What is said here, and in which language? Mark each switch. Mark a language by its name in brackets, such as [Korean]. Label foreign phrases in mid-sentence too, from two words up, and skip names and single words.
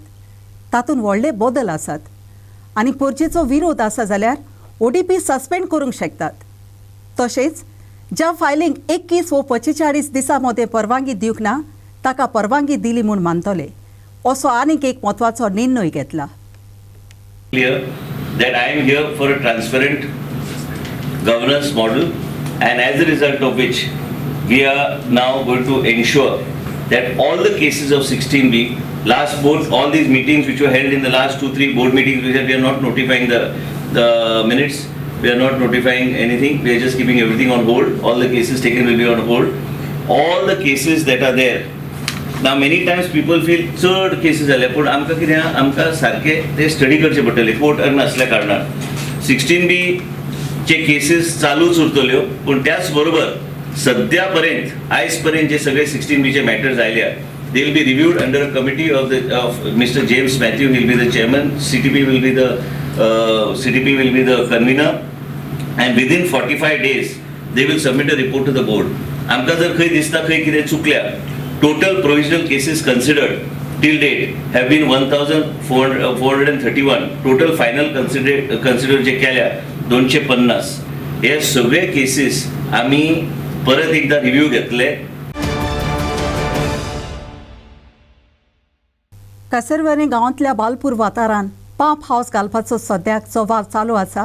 [Konkani] तातूंत व्हडले बदल आसात आनी परजेचो विरोध आसा जाल्यार ODP सस्पेंड करूंक शकतात. तशेंच ज्या फायलींक 21 वा 45 दिसां मदें परवानगी दिवंक ना ताका परवानगी दिली म्हूण मानतले असो आनीक एक म्हत्वाचो निर्णय घेतला. [English] Clear that I am here for a transparent governance model, and as a result of which we are now going to ensure that all the cases of 16B, all these meetings which were held in the last 2-3 board meetings, we are not notifying the minutes, we are not notifying anything, we are just keeping everything on hold. All the cases taken will be on hold. All the cases that are there. Now many times people feel [Konkani] चड cases जाले, पण आमकां कितें आमकां सारके ते स्टडी करचे पडटले कोर्ट नासल्या कारणान. 16B चे केसीस चालूच उरतल्यो, पण त्याच बरोबर सद्या पर्यंत आयज पर्यंत जे सगळे 16B चे मॅटर्स आयल्या, [English] they will be reviewed under a committee of Mr. James Matthew. He will be the chairman. CTP will be the convener, and within 45 days they will submit a report to the board. [Konkani] आमकां जर खंय दिसता खंय कितें चुकल्या, [English] total provisional cases considered till date have been 1431. Total final consider [Konkani] जे केल्या [English] 250. [Konkani] हे सगळे केसीस आम्ही परत एकदा रिव्ह्यू घेतले. कासरवाने गांवांतल्या बालपूर वाठारांत पंप हावस घालपाचो सद्याक वावर चालू आसा.